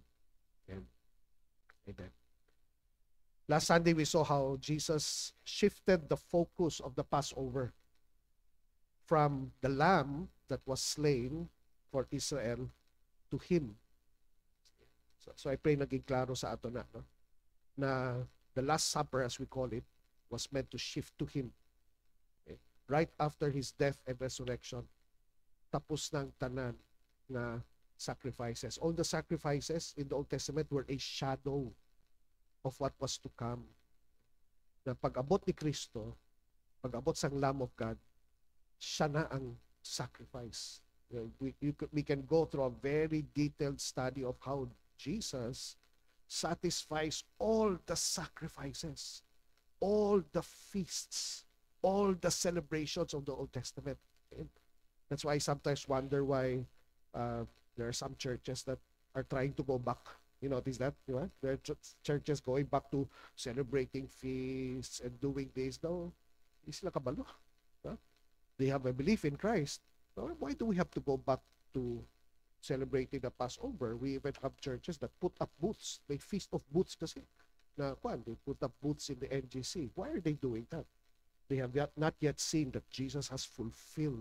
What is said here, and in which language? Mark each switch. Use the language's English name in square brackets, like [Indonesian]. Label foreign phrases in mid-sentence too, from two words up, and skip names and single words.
[English] And amen. Last Sunday, we saw how Jesus shifted the focus of the Passover from the lamb that was slain for Israel to him. So I pray [Hiligaynon] naging klaro sa ato na, no? [English] Na the Last Supper, as we call it, was meant to shift to him. Okay? Right after his death and resurrection, [Hiligaynon] tapos ng tanan na sacrifices. [English] All the sacrifices in the Old Testament were a shadow of what was to come. [Hiligaynon] Na pag-abot ni Kristo, pag-abot sang [English] Lamb of God, [Hiligaynon] siya na ang sacrifice. [English] We can go through a very detailed study of how Jesus satisfies all the sacrifices, all the feasts, all the celebrations of the Old Testament. And that's why I sometimes wonder why there are some churches that are trying to go back. You notice that? You know? There are churches going back to celebrating feasts and doing this. [Hiligaynon] No, hindi sila kabalo. Huh? [English] They have a belief in Christ. So why do we have to go back to celebrating the Passover? We even have churches that put up booths. They feast of booths kasi. They put up booths in the NGC. Why are they doing that? They have not yet seen that Jesus has fulfilled.